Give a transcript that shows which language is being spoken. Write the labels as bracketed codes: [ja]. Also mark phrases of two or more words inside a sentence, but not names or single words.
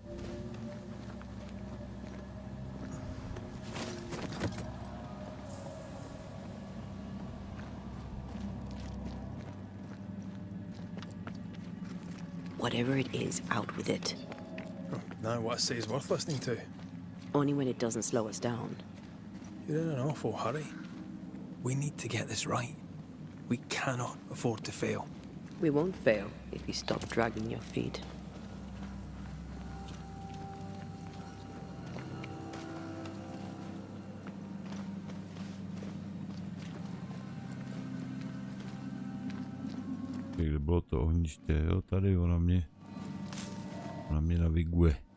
[en] Whatever it is, out with it. Now what I say is worth listening to. Only when it doesn't slow us down. You're in an awful hurry. We need to get this right. We cannot afford to fail. We won't fail if you stop dragging your feet. [cs] Kde bylo to ohniště, jo, tady ona mě naviguje.